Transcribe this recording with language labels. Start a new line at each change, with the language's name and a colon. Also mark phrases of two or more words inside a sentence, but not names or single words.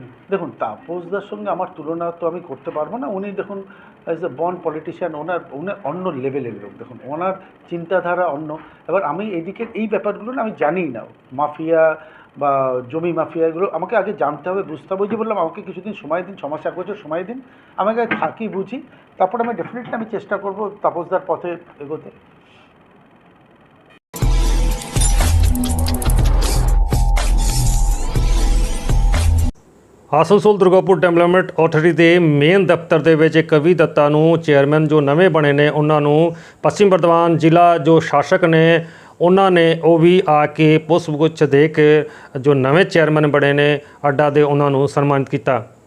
Bangla: দেখুন তাপসদার সঙ্গে আমার তুলনা তো আমি করতে পারবো না, উনি দেখুন
English: as a born politician,
Bangla: ওনার অন্য লেভেলের লোক, দেখুন ওনার চিন্তাধারা অন্য। এবার আমি এদিকের এই ব্যাপারগুলো না আমি জানি না, মাফিয়া বা জমি মাফিয়া এগুলো আমাকে আগে জানতে হবে, বুঝতে হবে। যে বললাম আমাকে কিছুদিন সময় দিন, 6 মাস 1 বছর সময় দিন, আমাকে থাকি বুঝি, তারপর আমি ডেফিনেটলি আমি চেষ্টা করব তাপসদার পথে এগোতে।
Punjabi: ਆਸਨਸੋਲ ਦੁਰਗਾਪੁਰ ਡਿਵੈਲਪਮੈਂਟ ਅਥਾਰਟੀ ਦੇ ਮੇਨ ਦਫ਼ਤਰ ਦੇ ਵਿੱਚ ਕਵੀ ਦੱਤਾ ਨੂੰ ਚੇਅਰਮੈਨ ਜੋ ਨਵੇਂ ਬਣੇ ਨੇ ਉਹਨਾਂ ਨੂੰ ਪੱਛਮੀ ਬਰਧਮਾਨ ਜ਼ਿਲ੍ਹਾ ਜੋ ਸ਼ਾਸਕ ਨੇ ਉਹਨਾਂ ਨੇ ਉਹ ਵੀ ਆ ਕੇ ਪੁਸ਼ਪਗੁੱਛ ਦੇ ਕੇ ਜੋ ਨਵੇਂ ਚੇਅਰਮੈਨ ਬਣੇ ਨੇ ਅੱਡਾ ਦੇ ਉਹਨਾਂ ਨੂੰ ਸਨਮਾਨਿਤ ਕੀਤਾ।